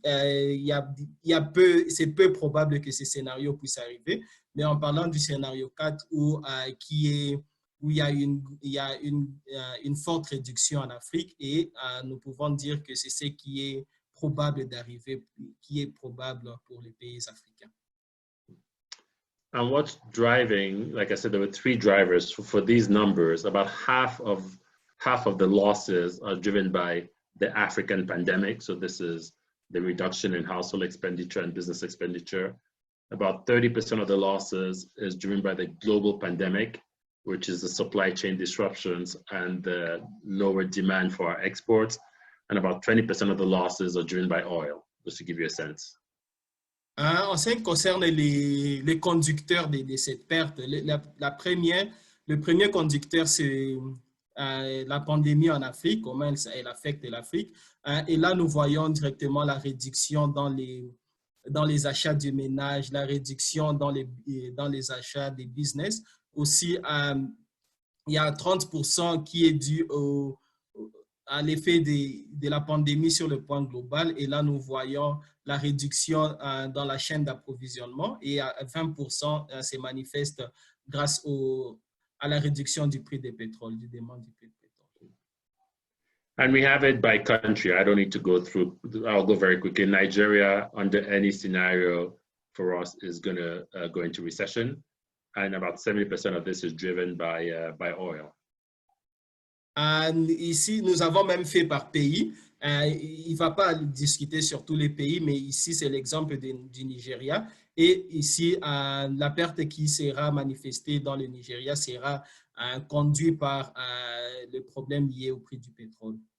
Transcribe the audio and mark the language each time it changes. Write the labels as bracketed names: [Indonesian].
[French] C'est peu probable que ce scénario puisse arriver, mais en parlant du scénario 4 où il y a une forte réduction en Afrique, et nous pouvons dire que c'est ce qui est probable d'arriver, qui est probable pour les pays africains. [English] And what's driving, like I said, there were 3 drivers for these numbers. About half of the losses are driven by the African pandemic. So this is the reduction in household expenditure and business expenditure. About 30% of the losses is driven by the global pandemic, which is the supply chain disruptions and the lower demand for our exports. And about 20% of the losses are driven by oil, just to give you a sense. [French] En ce qui concerne les conducteurs de cette perte, le premier conducteur, c'est la pandémie en Afrique, comment elle affecte l'Afrique. Et là, nous voyons directement la réduction dans les achats du ménage, la réduction dans les achats des business. Aussi, il y a 30% qui est dû à l'effet de la pandémie sur le plan global. Et là, nous voyons la réduction dans la chaîne d'approvisionnement et à 20% se manifeste grâce à la réduction du prix du pétrole, du demande du prix du pétrole. [English] And we have it by country. I don't need to go through, I'll go very quickly. Nigeria, under any scenario for us, is going to go into recession. And about 70% of this is driven by oil. [French] Ici, nous avons même fait par pays. Il ne va pas discuter sur tous les pays, mais ici, c'est l'exemple du Nigeria. Et ici, la perte qui sera manifestée dans le Nigeria sera conduite par le problème lié au prix du pétrole.